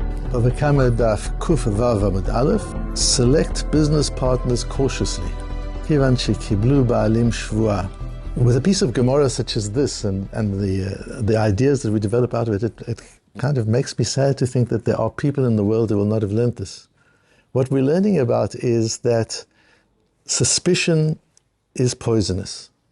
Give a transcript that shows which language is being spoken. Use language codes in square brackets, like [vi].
[en] Bava Kamma Daf Yomi select business partners cautiously. [he] כיוון שקיבלו בעלים שבועה. [en] With a piece of Gemara such as this and the ideas that we develop out of it kind of makes me sad to think that there are people in the world who will not have learnt this. What we're learning about is that suspicion is poisonous.